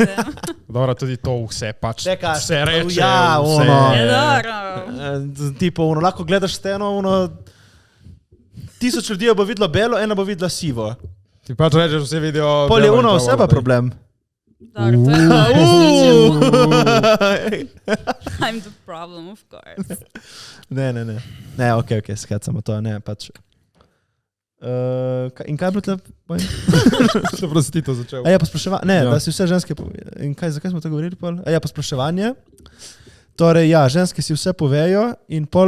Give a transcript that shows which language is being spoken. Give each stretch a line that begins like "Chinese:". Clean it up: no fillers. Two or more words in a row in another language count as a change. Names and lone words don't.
Slovenian: Dobro, tudi to vse pač. Vse reče. Ja, vse. Je dobro. Tipo, lahko gledaš steno, 1000 ljudi bo videlo belo, ena bo videla sivo. Ti pač rečeš, vse vidijo... Pol je vse pa problem. Dobro,
English: I'm the problem, of course.
Slovenian: Ne. Ne, ok, skecamo to, ne, pač... in kaj je bilo tle? Dobro si ti to začel. Pospraševanje. Ne, ja. Da si vse ženske... In zakaj smo to govorili, pol? Pospraševanje. Torej, ja, ženske si vse povejo in pol...